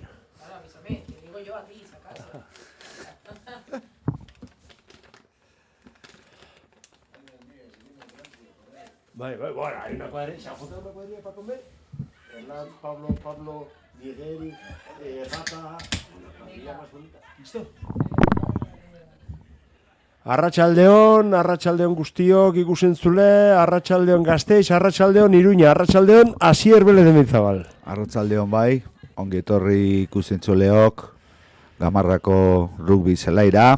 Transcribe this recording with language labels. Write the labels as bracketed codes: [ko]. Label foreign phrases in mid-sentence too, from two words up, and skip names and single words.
[es] Bueno, hay una cuadrilla, ¿se ha juntado una cuadrilla para comer? Hernán, Pablo, Miguel, Gata, una cuadrilla más bonita. ¿Listo? [eu] Arratsaldeon guztiok ikusentzule, arratsaldeon Gasteiz, arratsaldeon Iruña, arratsaldeon Asier Belez de Mendizabal. Arratsaldeon bai, ongi etorri ikusentzuleok, Gamarrako rugby zelaira.